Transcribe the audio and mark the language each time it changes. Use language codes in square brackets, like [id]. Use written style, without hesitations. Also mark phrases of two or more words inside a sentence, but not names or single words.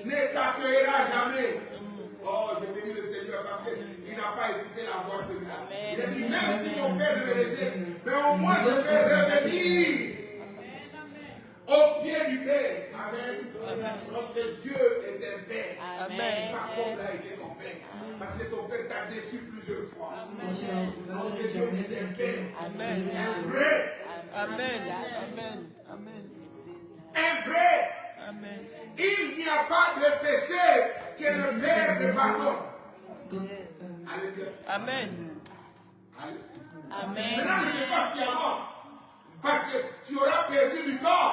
[fr] ne t'accueillera jamais. Oh, je bénis le Seigneur parce qu'il n'a pas écouté la voix de celui-là. Il a dit, même si mon père me rejette, mais au moins je vais revenir au pied du Père. Amen. Notre Dieu est un Père. Amen. Pas comme l'a été ton Père. Parce que ton Père t'a déçu plusieurs fois. [nl] Als jouw vader het jou net erkent, [fr] Amen. Un vrai. Amen. Amen. Amen. Un vrai. Amen. Il n'y a pas de péché que le Père ne pardonne. dat Alléluia. Amen. Alléluia. Amen. Maintenant, ne fais pas sciemment. Parce que tu auras perdu du temps.